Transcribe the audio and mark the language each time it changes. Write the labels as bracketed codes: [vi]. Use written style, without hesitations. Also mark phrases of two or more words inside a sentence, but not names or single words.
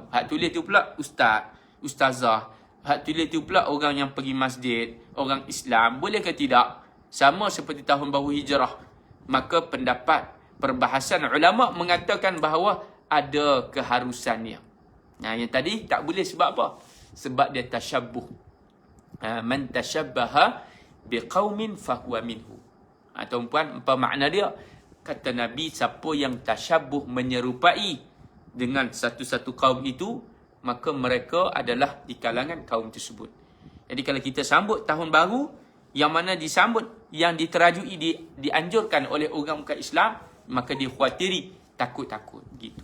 [ms] Hak tulis tu pula ustaz, ustazah. Hak tulis tu pula orang yang pergi masjid, orang Islam. Boleh ke tidak? Sama seperti tahun baru hijrah. Maka pendapat perbahasan ulama mengatakan bahawa ada keharusannya. Yang tadi tak boleh sebab apa? Sebab dia tasyabbuh. [ar] من تشبه بقوم فهو منهم. [ms] Tuan-puan, apa makna dia? Kata Nabi, siapa yang tasyabbuh menyerupai dengan satu-satu kaum itu, maka mereka adalah di kalangan kaum tersebut. Jadi kalau kita sambut tahun baru, yang mana disambut, yang diterajui, dianjurkan oleh orang bukan Islam, maka dikhawatiri, takut-takut gitu.